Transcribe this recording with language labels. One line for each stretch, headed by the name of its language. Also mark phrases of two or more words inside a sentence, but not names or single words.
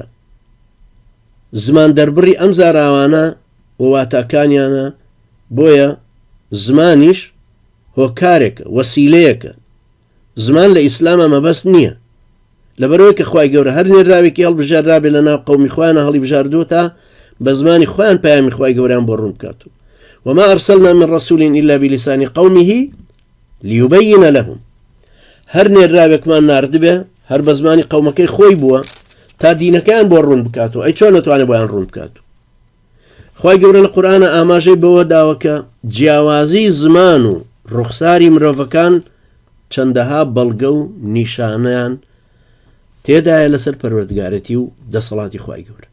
Central Kurdish: زمان دەربڕی ئەم زاراوانە و واتاکانیانە، بۆیە زمانیش هۆکارێکە، وەسیلەیەکە. زمان لە ئیسلامە مەبەست نییە، لەبەرەوەی کە خوای گەورە هەر نێرااوێکی هەڵبژاردرابێت لە ناو قەومی خۆیانە هەڵی بژاردووە تا بە زمانی خۆیان پەیامی خوای گەورەیان بۆ ڕوون بکات.
Arabic: وما أرسلنا من رسول إلا بلسان قومه ليبين لهم.
Central Kurdish: هەر نێرااوێکمان ناردبێ هەر بە زمانی قەومەکەی خۆی بووە تا دینەکەیان بۆ ڕوون بکاتەوە. ئەی چۆن نەتوانێت بۆیان ڕوون بکاتەوە؟ خوای گەورە لە قورئانە ئاماژەی بەوە داوە کە جیاوازی زمان و ڕوخساری مرۆڤەکان چەندەها بەڵگە و نیشانەیان تێدایە لەسەر پەروەردگارەتی و دەسەڵاتی خوای گەورە.